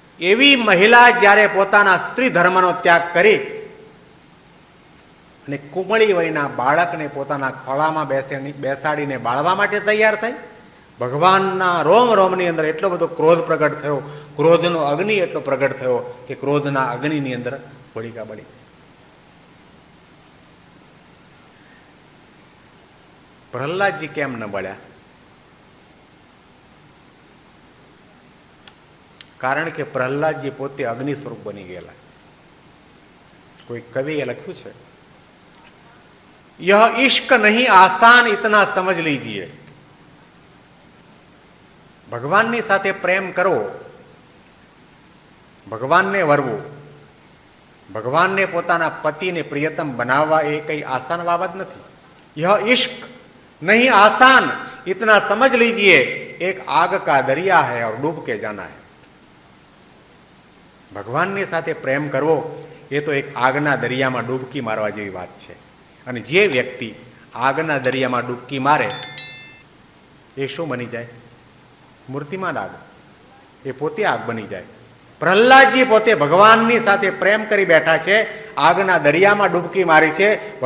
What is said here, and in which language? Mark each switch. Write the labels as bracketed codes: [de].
[gu] એવી મહિલા જ્યારે પોતાના સ્ત્રી ધર્મનો ત્યાગ કરી અને કુમળી વયના બાળકને પોતાના ખોળામાં બેસાડીને બાળવા માટે તૈયાર થઈ, ભગવાનના રોમ રોમની અંદર એટલો બધો ક્રોધ પ્રગટ થયો, ક્રોધનો અગ્નિ એટલો પ્રગટ થયો કે ક્રોધના અગ્નિની અંદર હોળિકા બળી. પ્રહલાદજી કેમ ન બળ્યા? કારણ કે પ્રહલાદજી પોતે અગ્નિ સ્વરૂપ બની ગયેલા. કોઈ કવિએ લખ્યું છે, [hi] यह इश्क नहीं आसान इतना समझ लीजिए. [gu] ભગવાનની સાથે પ્રેમ કરવો ભગવાનને વરવું, ભગવાનને પોતાના પતિને પ્રિયતમ બનાવવા એ કઈ આસાન બાબત નથી. [hi] यह इश्क नहीं आसान, इतना समझ लीजिए एक आग का दरिया है और डूब के जाना है. [gu] ભગવાનની સાથે પ્રેમ કરવો એ તો એક આગના દરિયામાં ડૂબકી મારવા જેવી વાત છે. અને જે વ્યક્તિ આગના દરિયામાં ડૂબકી મારે એ શું બની જાય? મૂર્તિમાન આગ. એ પોતે આગ બની જાય. પ્રહલાદજી પોતે ભગવાનની સાથે પ્રેમ કરી બેઠા છે, આગના દરિયામાં ડૂબકી મારી છે.